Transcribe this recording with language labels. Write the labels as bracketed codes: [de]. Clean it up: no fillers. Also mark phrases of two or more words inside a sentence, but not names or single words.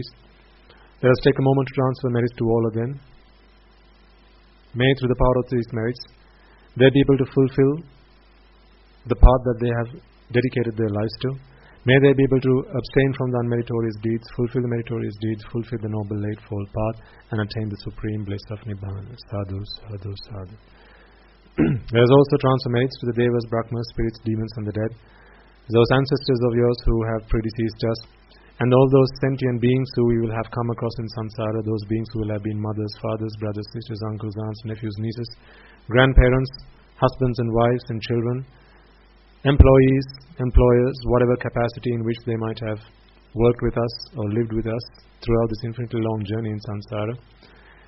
[en] Let us take a moment to transfer merits to all of them. May through the power of these merits, they be able to fulfill the path that they have dedicated their lives to. May they be able to abstain from the unmeritorious deeds, fulfill the meritorious deeds, fulfill the noble eightfold path, and attain the supreme bliss of Nibbana. [pi] Sadhu, sadhu, sadhu. [en] There is also transfer merits to the Devas, Brahmas, spirits, demons, and the dead, those ancestors of yours who have predeceased us, and all those sentient beings who we will have come across in samsara, those beings who will have been mothers, fathers, brothers, sisters, uncles, aunts, nephews, nieces, grandparents, husbands and wives and children, employees, employers, whatever capacity in which they might have worked with us or lived with us throughout this infinitely long journey in samsara.